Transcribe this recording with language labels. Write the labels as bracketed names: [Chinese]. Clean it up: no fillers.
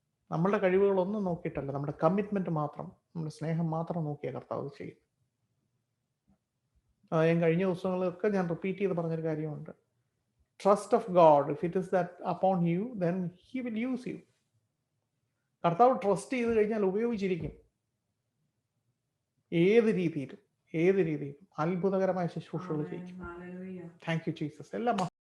[Malayalam] നമ്മളുടെ കഴിവുകളൊന്നും നോക്കിയിട്ടല്ല, നമ്മുടെ കമ്മിറ്റ്മെന്റ് മാത്രം, നമ്മുടെ സ്നേഹം മാത്രം നോക്കിയ കർത്താവ് ചെയ്യും. ഞാൻ കഴിഞ്ഞ ദിവസങ്ങളിലൊക്കെ ഞാൻ റിപ്പീറ്റ് ചെയ്ത് പറഞ്ഞൊരു കാര്യമുണ്ട്. [English] trust of God, if it is that upon you, then He will use you. [Malayalam] കർത്താവ് ട്രസ്റ്റ് ചെയ്ത് കഴിഞ്ഞാൽ ഉപയോഗിച്ചിരിക്കും. ഏത് രീതിയിലും അത്ഭുതകരമായ ശുശ്രൂഷകൾ ചെയ്യും. [English] Thank you Jesus. [Malayalam] എല്ലാം